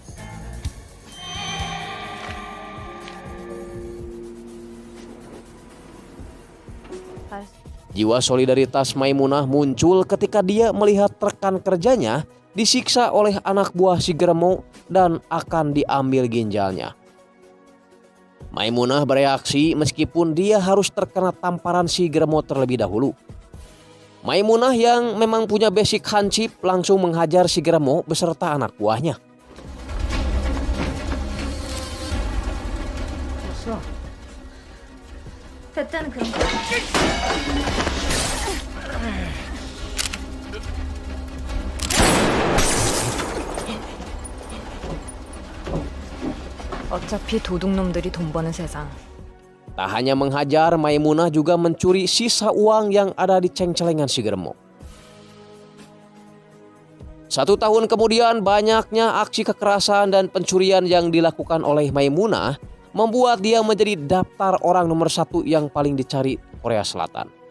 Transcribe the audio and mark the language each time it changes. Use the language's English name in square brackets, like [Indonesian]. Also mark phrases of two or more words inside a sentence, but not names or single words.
[Indonesian] Jiwa solidaritas Maimunah muncul ketika dia melihat rekan kerjanya disiksa oleh anak buah si Geremo dan akan diambil ginjalnya. Maimunah bereaksi meskipun dia harus terkena tamparan si Geremo terlebih dahulu. Maimunah yang memang punya basic hansip langsung menghajar si Geremo beserta anak buahnya. [Korean] 됐다는 그런 거. 어차피 도둑놈들이 돈 버는 세상. [Indonesian] Tak hanya menghajar, Maimunah juga mencuri sisa uang yang ada di ceng-celengan si Geremo. 1 tahun kemudian, banyaknya aksi kekerasan dan pencurian yang dilakukan oleh Maimunah membuat dia menjadi daftar orang nomor 1 yang paling dicari Korea Selatan.